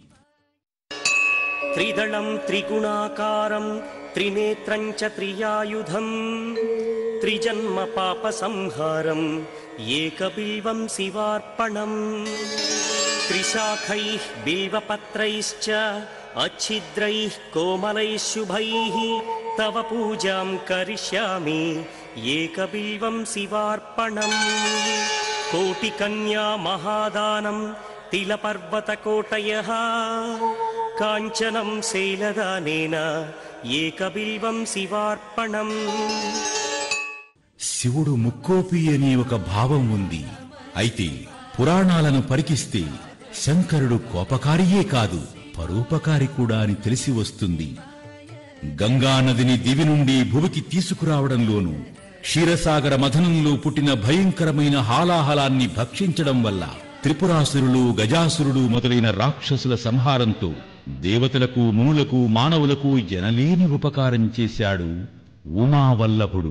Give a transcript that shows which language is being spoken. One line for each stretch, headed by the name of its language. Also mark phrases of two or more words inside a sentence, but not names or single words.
Sanskrit: త్రిదళం త్రిగుణాకారం త్రినేత్రం చ త్రియాయుధం త్రిజన్మ పాప సంహారం ఏకబిల్వం శివార్పణం త్రిశాఖైః బిల్వపత్రైశ్చ अच्छिद्रैः कोमलैः शुभैः तव पूजां करिष्यामि एकबिल्वं शिवार्पणम् कोटिकन्या महादानं तिलपर्वतकोटयः काञ्चनं शैलदानेन ఏకబిల్వం శివార్పణం.
Telugu: శివుడు ముక్కోపి అనే ఒక భావం ఉంది. అయితే పురాణాలను పరికిస్తే శంకరుడు కోపకారియే కాదు, పరోపకారి కూడా అని తెలిసి వస్తుంది. గంగానదిని దివి నుండి భువికి తీసుకురావడంలోనూ, క్షీరసాగర మథనంలో పుట్టిన భయంకరమైన హాలాహలాన్ని భక్షించడం వల్ల త్రిపురాసురులు, గజాసురుడు మొదలైన రాక్షసుల సంహారంతో దేవతలకు, మునులకు, మానవులకు ఎనలేని ఉపకారం చేశాడు ఉమావల్లభుడు.